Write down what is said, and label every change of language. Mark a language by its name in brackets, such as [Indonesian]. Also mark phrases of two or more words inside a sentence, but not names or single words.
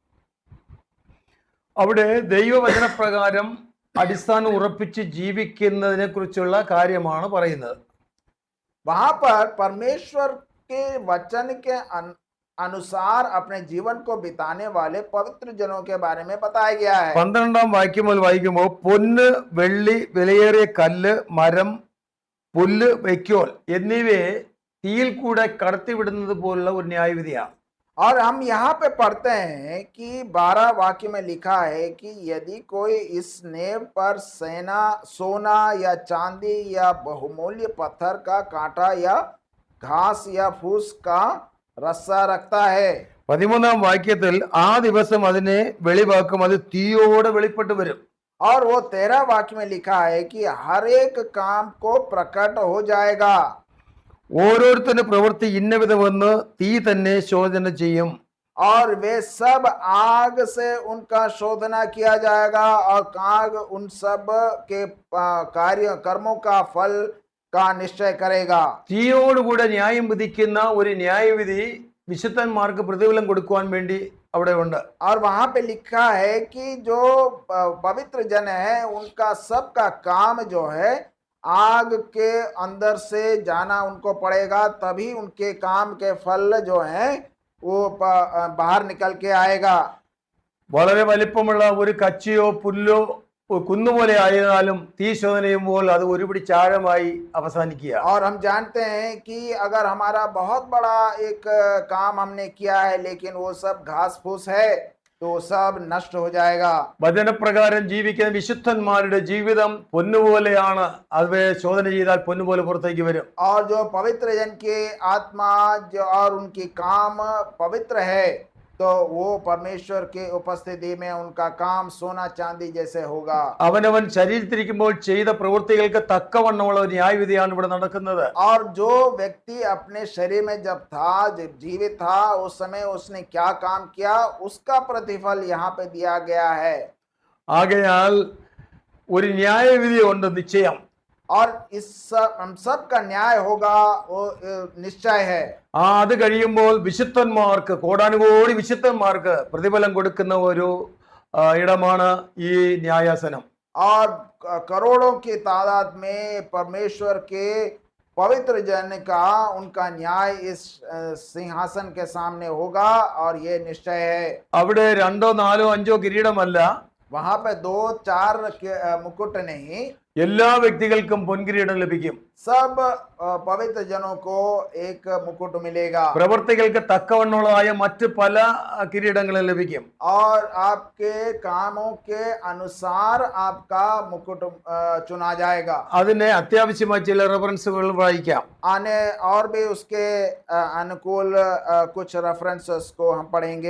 [Malayalam] അവിടെ ദൈവവചനപ്രകാരം അടിസ്ഥാനം ഉറപ്പിച്ച് ജീവിക്കുന്നതിനെ കുറിച്ചുള്ള കാര്യമാണ് പറയുന്നത്. [Hindi] वहां पर परमेश्वर के वचन के अनुसार अपने जीवन को बिताने वाले पवित्र जनों के बारे में बताया गया है। [Malayalam] 12 വാക്യം മുതൽ വായിക്കുമ്പോൾ പൊന്ന് വെള്ളി വിലയേറിയ കല്ല് മരം പുല്ല് വൈക്കോൽ എന്നിവയെ തീയിൽ കൂടെ കടത്തിവിടുന്നത് പോലുള്ള ഒരു ന്യായവിധിയാണ്. [Hindi] और हम यहाँ पे पढ़ते हैं कि 12 वाक्य में लिखा है कि यदि कोई इस नेव पर सोना या चांदी या बहुमूल्य पत्थर का कांटा या घास या फूस का रस्सा रखता है। [Malayalam] 13 വാക്യത്തിൽ ആ ദിവസം അതിനെ വെളിവാക്കും, അത് തീയോടെ വെളിപ്പെട്ടു വരും. [Hindi] और वो 13 वाक्य में लिखा है कि हर एक काम को प्रकट हो जाएगा। [Malayalam] ഓരോരുത്തരുടെ പ്രവൃത്തി ഇന്നവിധമെന്ന് തീ തന്നെ ശോധന ചെയ്യും. [Hindi] और वे सब आग से उनका शोधना किया जाएगा, और आग उन सब के कार्य कर्मों का फल का निश्चय करेगा। [Malayalam] തീയോടുകൂടെ ന്യായം വിധിക്കുന്ന ഒരു ന്യായവിധി വിശുദ്ധന്മാർക്ക് പ്രതിഫലം കൊടുക്കുവാൻ വേണ്ടി അവിടെ ഉണ്ട്. [Hindi] और वहां पे लिखा है कि जो पवित्र जन है उनका सबका काम जो है आग के अंदर से जाना उनको पड़ेगा, तभी उनके काम के फल जो है वो बाहर निकल के आएगा। [Malayalam] വളരെ വലിപ്പമുള്ള ഒരു കച്ചിയോ പുല്ലോ കുന്നുപോലെ ആയാലും തീ ശോധന ചെയ്യുമ്പോൾ അത് ഒരുപിടി ചാഴമായി അവസാനിക്കുക. [Hindi] और हम जानते हैं कि अगर हमारा बहुत बड़ा एक काम हमने किया है लेकिन वो सब घास फूस है तो सब नष्ट हो जाएगा. [Malayalam] വചനപ്രകാരം ജീവിക്കുന്ന വിശുദ്ധന്മാരുടെ ജീവിതം പൊന്നുപോലെയാണ്. അത് ശോധന ചെയ്താൽ പൊന്നുപോലെ പുറത്തേക്ക് വരും. [Hindi] और जो पवित्र जन के आत्मा जो और उनकी काम पवित्र है तो वो परमेश्वर के उपस्थिति में उनका काम सोना चांदी जैसे होगा. [Malayalam] അവനവൻ ശരീരത്തിരിക്കുമ്പോൾ ചെയ്ത പ്രവൃത്തികൾക്ക് തക്കവണ്ണമുള്ള ഒരു ന്യായവിധിയാണ് ഇവിടെ നടക്കുന്നത്. [Hindi] और जो व्यक्ति अपने शरीर में जब था, जब जीवित था, उस समय उसने क्या काम किया उसका प्रतिफल यहाँ पे दिया गया है. [Malayalam] ആകയാൽ ഒരു ന്യായവിധി ഉണ്ട് നിശ്ചയം. [Hindi] और इस हम सब का न्याय होगा वो निश्चय है. [Malayalam] അത് കഴിയുമ്പോൾ വിശുദ്ധന്മാർക്ക്, കോടാനുകോടി വിശുദ്ധന്മാർക്ക് പ്രതിഫലം കൊടുക്കുന്ന ഒരു ഇടമാണ് ഈ ന്യായാസനം. [Hindi] और करोड़ों की तादाद में परमेश्वर के पवित्र जन का उनका न्याय इस सिंहासन के सामने होगा और ये निश्चय है. [Malayalam] അവിടെ 2, 4, 5 കിരീടമല്ല, [Hindi] वहां पे 2, 4 मुकुट नहीं, [Malayalam] എല്ലാ വ്യക്തികൾക്കും പൊൻകിരീടം ലഭിക്കും. [Hindi] सब पवित्र जनों को एक मुकुट मिलेगा. [Malayalam] പ്രവൃത്തികൾക്ക് തക്കവണ്ണമുള്ളതായ മറ്റ് പല കിരീടങ്ങളും ലഭിക്കും. [Hindi] और आपके कामों के अनुसार आपका मुकुट चुना जाएगा. [Malayalam] അതിനെ അത്യാവശ്യമായി ചില റെഫറൻസുകൾ വായിക്കാം. [Hindi] आने और भी उसके अनुकूल कुछ रेफरेंसेस को हम पढ़ेंगे.